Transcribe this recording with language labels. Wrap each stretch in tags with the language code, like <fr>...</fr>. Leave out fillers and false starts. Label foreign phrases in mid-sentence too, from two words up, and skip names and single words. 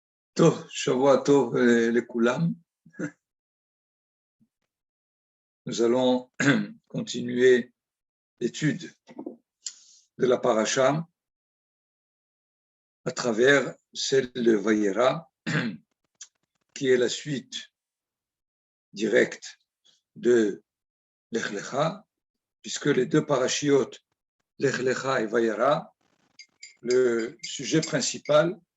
<he>טוב, שבוע טוב לכולם.</he> <fr>Nous allons continuer l'étude de la paracha à travers celle de Vayera, qui est la suite directe de Lech Lecha, puisque les deux parachiotes, Lech Lecha et Vayera, le sujet principal,</fr>